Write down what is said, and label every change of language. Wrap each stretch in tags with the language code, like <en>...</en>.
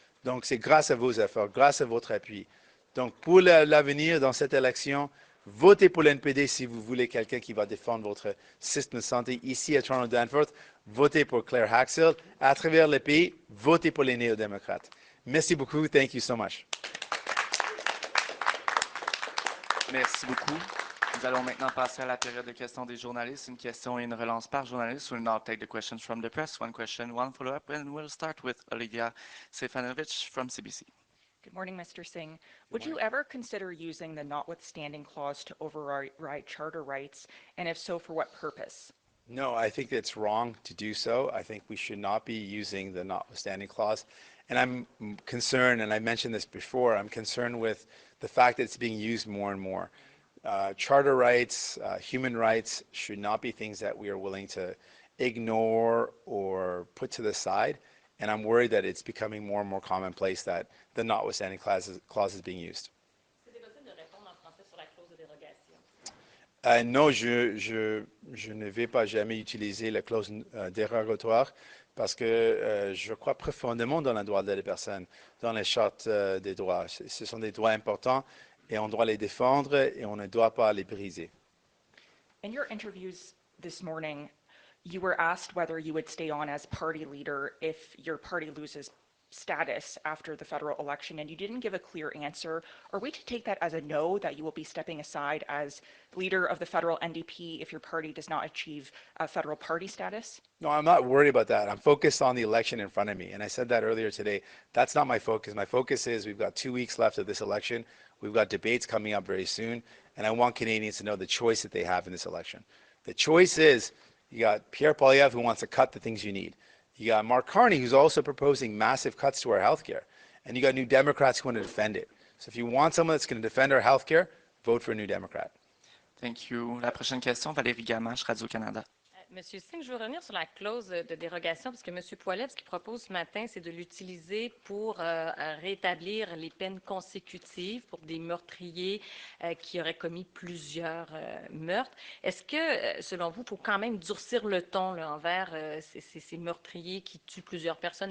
<fr>Donc, c'est grâce à vos efforts, grâce à votre appui. Donc, pour l'avenir, dans cette élection, votez pour l'NPD si vous voulez quelqu'un qui va défendre votre système de santé ici à Toronto Danforth. Votez pour Claire Haxel. À travers le pays, votez pour les néo-démocrates. Merci beaucoup.</fr> <en>Thank you so much.</en> <fr>Merci beaucoup. Nous allons maintenant passer à la période de questions des journalistes. Une question et une relance par journaliste.</fr> <en>We'll now take the questions from the press. One question, one follow-up, and we'll start with Olivia Stefanovic from CBC. Good morning, Mr. Singh. Would you ever consider using the notwithstanding clause to override charter rights, and if so, for what purpose? No, I think it's wrong to do so. I think we should not be using the notwithstanding clause. And I'm concerned, and I mentioned this before, I'm concerned with the fact that it's being used more and more. Charter rights, human rights should not be things that we are willing to ignore or put to the side. And I'm worried that it's becoming more and more commonplace that the notwithstanding clause is being used.</en> <fr>Non, je ne vais pas jamais utiliser la clause dérogatoire parce que je crois profondément dans le droit de la personne, dans les chartes des droits. Ce sont des droits importants et on doit les défendre et on ne doit pas les briser.</fr> <en>In your interviews this morning, you were asked whether you would stay on as party leader if your party loses status after the federal election, and you didn't give a clear answer. Are we to take that as a no, that you will be stepping aside as leader of the federal NDP if your party does not achieve federal party status? No, I'm not worried about that. I'm focused on the election in front of me. And I said that earlier today. That's not my focus. My focus is we've got 2 weeks left of this election. We've got debates coming up very soon. And I want Canadians to know the choice that they have in this election. The choice is you got Pierre Poilievre who wants to cut the things you need. You got Mark Carney who's also proposing massive cuts to our healthcare. And you got New Democrats who want to defend it. So if you want someone that's going to defend our healthcare, vote for a New Democrat. Thank you.</en> <fr>La prochaine question, Valérie Gamache, Radio-Canada. Monsieur Singh, je veux revenir sur la clause de dérogation, parce que M. Poilievre, ce qu'il propose ce matin, c'est de l'utiliser pour rétablir les peines consécutives pour des meurtriers qui auraient commis plusieurs meurtres. Est-ce que, selon vous, il faut quand même durcir le ton là, envers ces meurtriers qui tuent plusieurs personnes?</fr>